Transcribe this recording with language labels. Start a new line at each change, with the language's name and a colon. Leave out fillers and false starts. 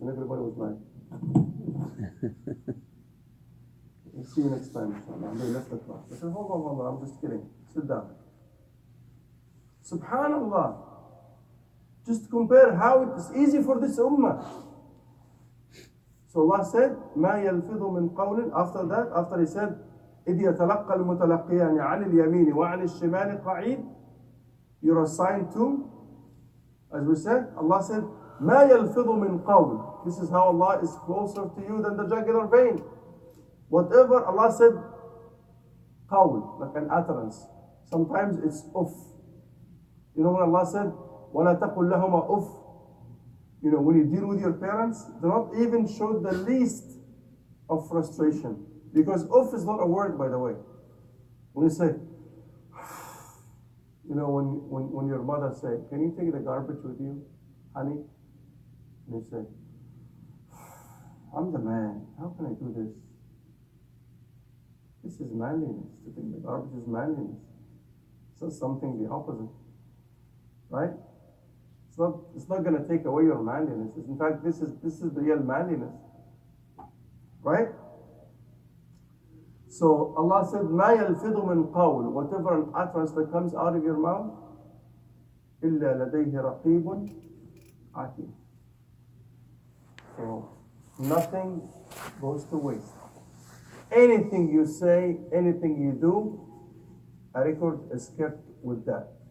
English: And everybody was like, we'll see you next time, inshallah. And they left the class. I said, hold on, I'm just kidding. Sit down. Subhanallah. Just compare how it is easy for this ummah. So Allah said,
Arabic: ما يلفظ من قول.
English: After that, after he said,
Arabic: إذ يتلقى المتلقيان عن اليمين وعن الشمال قعيد.
English: You're assigned to, as we said, Allah said,
Arabic: ما يلفظ من قول.
English: This is how Allah is closer to you than the jugular vein. Whatever Allah said, qawl, like an utterance. Sometimes it's uff. When Allah said,
Arabic: وَلَا تَقُلْ لَهُمَا
English: uff. When you deal with your parents, do not even show the least of frustration. Because uff is not a word, by the way. When you say, when your mother say, can you take the garbage with you, honey? And you say, I'm the man, how can I do this? This is manliness. To take the garbage is manliness. It's not something the opposite. Right? It's not going to take away your manliness. In fact, this is the real manliness. Right? So Allah said,
Arabic: مَا يَلْفِظُ مِنْ قَوْلٍ.
English: Whatever an utterance that comes out of your mouth,
Arabic: إِلَّا لَدَيْهِ رَقِيبٌ عَتِيدٌ.
English: So nothing goes to waste. Anything you say, anything you do, a record is kept with that.